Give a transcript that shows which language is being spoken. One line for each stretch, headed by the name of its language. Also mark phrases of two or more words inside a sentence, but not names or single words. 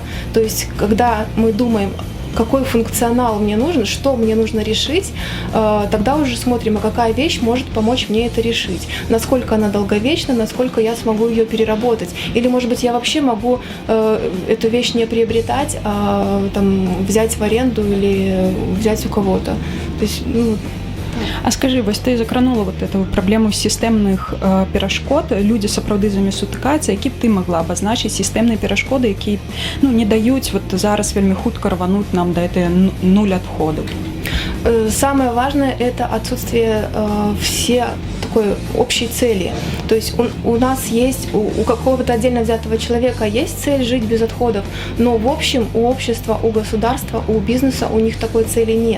Russian: То есть, когда мы думаем, какой функционал мне нужен, что мне нужно решить, тогда уже смотрим, а какая вещь может помочь мне это решить. Насколько она долговечна, насколько я смогу ее переработать. Или, может быть, я вообще могу эту вещь не приобретать, а там, взять в аренду или взять у кого-то. То есть, А скажи,
Belarusian: вось ты закранула
Russian: вот эту
Belarusian: праблему сістэмных перашкод, людзі сапраўды з імі сутыкаюцца, які б ты могла абазначыць сістэмныя перашкоды, які, ну, не даюць вот зараз вельмі хутка рвануть нам да этой нуль адходаў?
Russian: Самое важное – это отсутствие все такой общей цели. То есть у нас есть, у какого-то отдельно взятого человека есть цель жить без отходов, но в общем у общества, у государства, у бизнеса у них такой цели нет.